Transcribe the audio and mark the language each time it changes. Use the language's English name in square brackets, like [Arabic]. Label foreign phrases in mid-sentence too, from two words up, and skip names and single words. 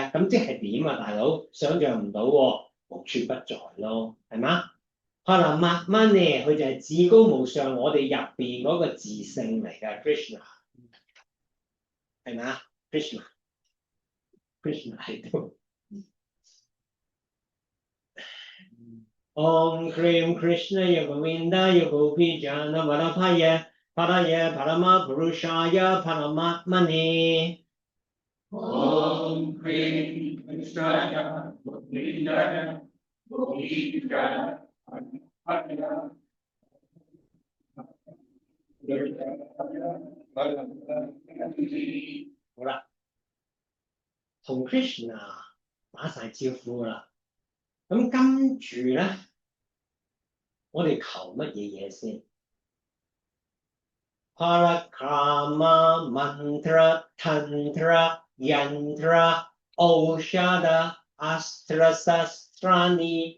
[Cantonese] 咁即係點啊，大佬？想像唔到喎，無處不在咯，係嘛？Paramatmane佢就係至高無上，我哋入邊嗰個自性嚟嘅 Krishna， 係咪啊 ？Krishna 喺度。 [Sanskrit] Om Krim Krishnaya Govindaya Gopijanavalapaya Paraya Parama Purushaya Paramatmane. Om Krim Krishnaya Govindaya Gopijanavalapaya [Cantonese] 好啦，同 Krishna 打晒招呼啦。咁跟住咧，我哋求乜嘢嘢先 ？ [Sanskrit] Parakrama Mantra Tantra Yantra Aushada Astra Sastrani。